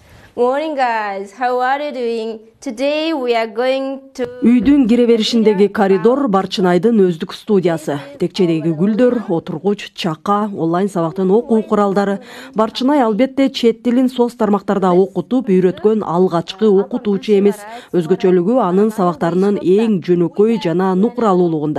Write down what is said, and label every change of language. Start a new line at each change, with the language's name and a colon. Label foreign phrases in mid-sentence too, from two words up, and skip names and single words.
English: Morning guys, how are you doing? Today we are going to...
Kyrgyz: Үйдүн кире беришиндеги коридор Барчынайдын өздүк студиясы. Текчедеги гүлдөр, отургуч, чака, онлайн сабактын окуу куралдары. Барчынай албетте чет тилин соц тармактарда окутуп үйрөткөн алгачкы окутуучу эмес. Өзгөчөлүгү анын сабактарынын эң жөнөкөй жана нукуралуулугунда.